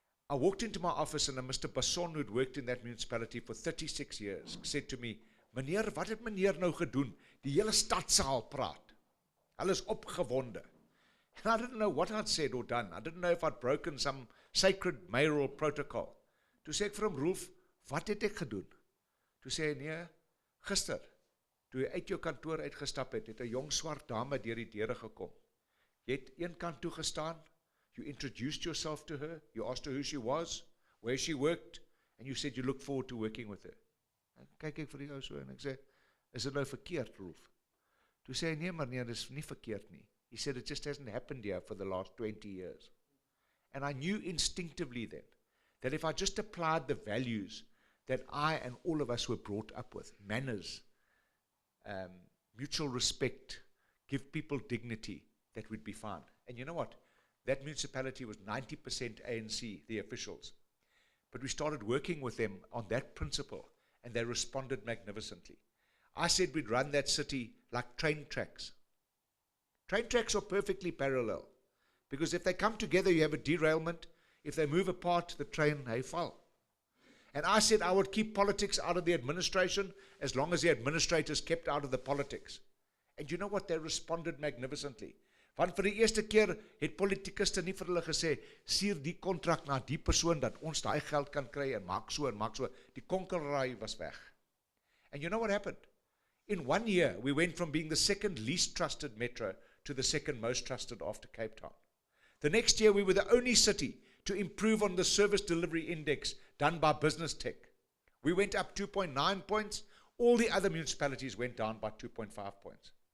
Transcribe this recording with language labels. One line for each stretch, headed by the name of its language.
English: I walked into my office and a Mr. Basson, who'd worked in that municipality for 36 years, said to me,
Afrikaans: "Meneer, wat het meneer nou gedoen? Die hele stadsaal praat. Hulle is opgewonde."
English: And I didn't know what I'd said or done. I didn't know if I'd broken some sacred mayoral protocol.
Afrikaans: Toe sê ek vir hom, "Rolf, wat het ek gedoen?" Toe sê hy, "Nee, gister, toe jy uit jou kantoor uitgestap het 'n jong swart dame deur die deure gekom. Jy het een kant toe gestaan,
English: you introduced yourself to her, you asked her who she was, where she worked, and you said you look forward to working with her."
Afrikaans: En kyk ek vir die ou so en ek sê, "Is dit nou verkeerd, Rolf?" Toe sê hy, "Nee, maar nee, dis nie verkeerd nie."
English: He said, "It just hasn't happened here for the last 20 years. And I knew instinctively then that if I just applied the values that I and all of us were brought up with, manners, mutual respect, give people dignity, that we'd be fine." And you know what? That municipality was 90% ANC, the officials. But we started working with them on that principle, and they responded magnificently. I said we'd run that city like train tracks. Train tracks are perfectly parallel, because if they come together, you have a derailment. If they move apart, the train, they fall. And I said I would keep politics out of the administration as long as the administrators kept out of the politics. And you know what? They responded magnificently.
Afrikaans: Want vir die eerste keer het politikuste nie vir hulle gesê, "Stuur die kontrak na die persoon dat ons daai geld kan kry en maak so en maak so." Die konkelraai was weg.
English: And you know what happened? In 1 year, we went from being the second least trusted metro to the second most trusted after Cape Town. The next year, we were the only city to improve on the service delivery index done by Business Tech. We went up 2.9 points. All the other municipalities went down by 2.5 points.